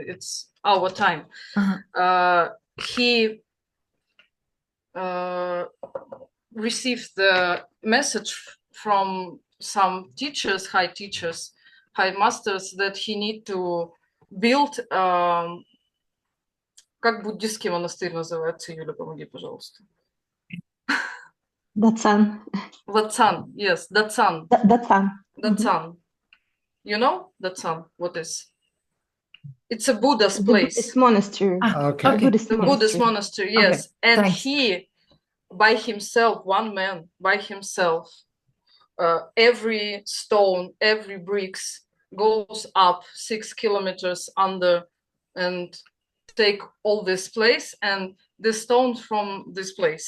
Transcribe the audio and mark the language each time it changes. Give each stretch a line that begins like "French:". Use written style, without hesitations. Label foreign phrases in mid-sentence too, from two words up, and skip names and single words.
English: It's our time. He received the message from some teachers, high masters, that he need to build.
Russian: Как буддийский монастырь называется? Юля, помоги, пожалуйста.
English: Datsan. Datsan, yes, Datsan. Datsan. Datsan. You know Datsan? What is? It's a Buddha's The place. Buddhist monastery. Okay. Buddhist The Buddhist monastery, yes. Okay, And thanks. he, by himself, one man, by himself, every stone, every bricks goes up 6 kilometers under and take all this place and the stones from this place.